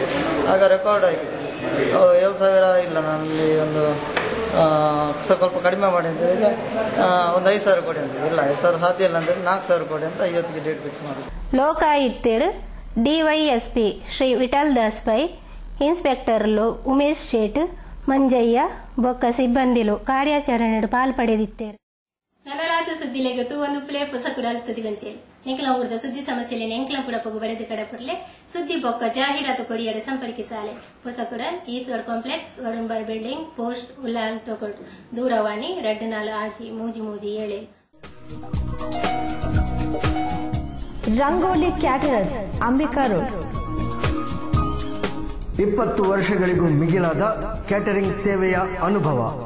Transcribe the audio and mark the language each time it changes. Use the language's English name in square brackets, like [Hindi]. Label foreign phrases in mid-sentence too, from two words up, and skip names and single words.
[Kannada] ಆಗ ರೆಕಾರ್ಡ್ ಆಯಿತು 7,000 ಇಲ್ಲ, ನನ್ನಲ್ಲಿ ಒಂದು ಸ್ವಲ್ಪ ಕಡಿಮೆ ಮಾಡಿ ಅಂತ ಹೇಳಿದ್ರೆ ಒಂದು 5,000 ಕೊಡಿ ಅಂತ. ಇಲ್ಲ 5,000 ಸಾಧ್ಯ ಇಲ್ಲ ಅಂತ 4,000 ಕೊಡಿ ಅಂತ ಇವತ್ತಿಗೆ [English] date fix [Kannada] ಮಾಡಿ. [Tulu] ಲೋಕಾಯುಕ್ತರು ಡಿವೈಎಸ್ಪಿ ಶ್ರೀ ವಿಠಲ್ ದಾಸ್ ಪೈ, ಇನ್ಸ್ಪೆಕ್ಟರ್ಲು ಉಮೇಶ್ ಶೇಟ್, ಮಂಜಯ್ಯ ಬೊಕ್ಕ ಸಿಬ್ಬಂದಿಲು ಕಾರ್ಯಾಚರಣೆಡು ಪಾಲ್ಪಡೆದಿದ್ದೇರು. ನನಲಾದ ಸುದ್ದಿಲೆಗೆ ತೂವೊಂದು ಪ್ಲೇ ಪುಸಕುಡಲು ಸುದ್ದಿಗೊಂಚೇರು ಎಂಕಲ ಊರದ ಸುದ್ದಿ ಸಮಸ್ಯೆಲೆ ಎಂಕಲ ಪುಡಪಗು ಬರೆದು ಕಡಪುರ್ಲೆ ಸುದ್ದಿ ಬೊಕ್ಕ ಜಾಹೀರಾತು ಕೊಡಿಯರೆ ಸಂಪರ್ಕಿಸಾಲೆ ಪುಸಕುಡಲ್ ಈಶ್ವರ್ ಕಾಂಪ್ಲೆಕ್ಸ್ ವರುಣ್ ಬಿಲ್ಡಿಂಗ್ ಪೋಸ್ಟ್ ಉಲ್ಲಾಲ್ ತೊಕೊಟ್ ದೂರವಾಣಿ 24 ಆಜಿ 337. [Kannada] ರಂಗೋಲಿ ಕ್ಯಾಟರರ್ಸ್ ಅಂಬಿಕಾ ರೋಡ್. 20 ವರ್ಷಗಳಿಗೂ ಮಿಗಿಲಾದ ಕ್ಯಾಟರಿಂಗ್ ಸೇವೆಯ ಅನುಭವ,